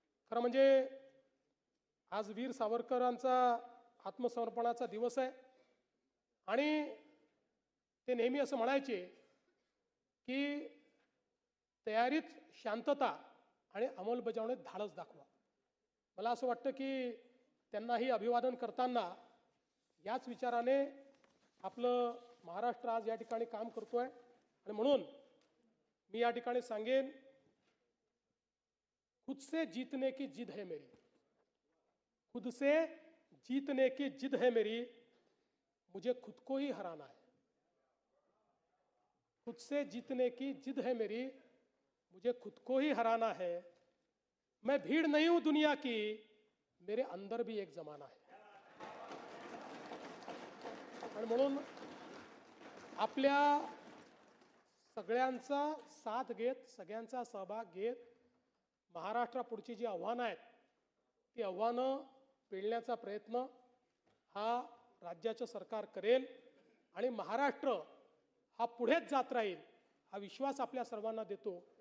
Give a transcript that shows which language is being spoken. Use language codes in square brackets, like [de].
[mr] खरं म्हणजे आज वीर सावरकरांचा आत्मसमर्पणाचा दिवस आहे आणि ते नेहमी असं म्हणायचे की तयारीत शांतता आणि अंमलबजावणीत धाडस दाखवा. मला असं वाटतं की त्यांनाही अभिवादन करताना याच विचाराने आपलं महाराष्ट्र आज या ठिकाणी काम करतोय. आणि म्हणून मी या ठिकाणी सांगेन, [hi] खुद से जीतने की जिद है मेरी, खुद से जीतने की जिद है मेरी, मुझे खुद को ही हराना है. खुद से जीतने की जिद है मेरी, मुझे खुद को ही हराना है. मैं भीड़ नहीं हूं दुनिया की, मेरे अंदर भी एक जमाना है. [mr] आणि म्हणून आपल्या सगळ्यांचा साथ घेत, सगळ्यांचा सहभाग घेत महाराष्ट्रापुढची जी आव्हानं आहेत ती आव्हानं पेलण्याचा प्रयत्न हा राज्याचं सरकार करेल आणि महाराष्ट्र हा पुढेच जात राहील हा विश्वास आपल्या सर्वांना देतो.